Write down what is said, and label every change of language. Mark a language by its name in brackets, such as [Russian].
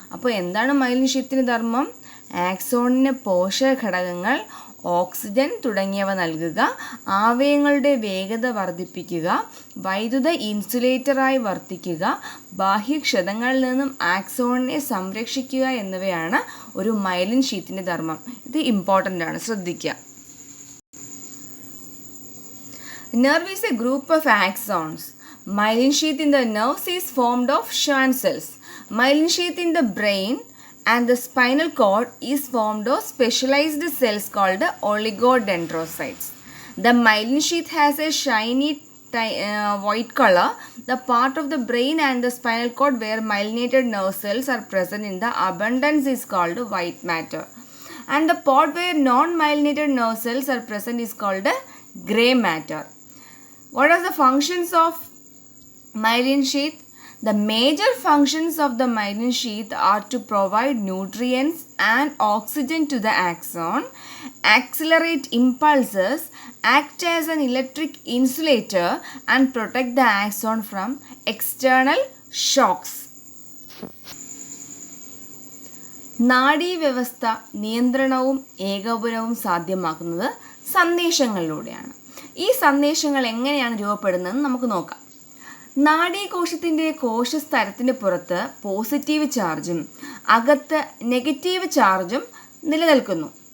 [Malayalam] അപ്പോൾ എന്താണ് മൈലിൻ ഷീത്തിൻ്റെ ധർമ്മം? ആക്സോണിന് പോഷകഘടകങ്ങൾ, ഓക്സിജൻ തുടങ്ങിയവ നൽകുക, ആവയവങ്ങളുടെ വേഗത വർദ്ധിപ്പിക്കുക, വൈദ്യുത ഇൻസുലേറ്ററായി വർത്തിക്കുക, ബാഹ്യക്ഷതങ്ങളിൽ നിന്നും ആക്സോണിനെ സംരക്ഷിക്കുക എന്നിവയാണ് ഒരു മൈലിൻ ഷീത്തിൻ്റെ ധർമ്മം. ഇത് ഇമ്പോർട്ടൻ്റ് ആണ്, ശ്രദ്ധിക്കുക. [English] Nerve is a group of axons. Myelin sheath in the nerves is formed of Schwann cells. Myelin sheath in the brain and the spinal cord is formed of specialized cells called oligodendrocytes. The myelin sheath has a shiny white color. The part of the brain and the spinal cord where myelinated nerve cells are present in the abundance is called white matter. And the part where non-myelinated nerve cells are present is called gray matter. What are the functions of myelin sheath? The major functions of the myelin sheath are to provide nutrients and oxygen to the axon, accelerate impulses, act as an electric insulator, and protect the axon from external shocks. [Malayalam] നാഡീവ്യവസ്ഥ നിയന്ത്രണവും ഏകോപനവും സാധ്യമാക്കുന്നത് സന്ദേശങ്ങളിലൂടെയാണ്. ഈ സന്ദേശങ്ങൾ എങ്ങനെയാണ് രൂപപ്പെടുന്നതെന്ന് നമുക്ക് നോക്കാം. നാഡീകോശത്തിൻ്റെ കോശസ്തരത്തിന് പുറത്ത് positive ചാർജും അകത്ത് negative ചാർജും നിലനിൽക്കുന്നു.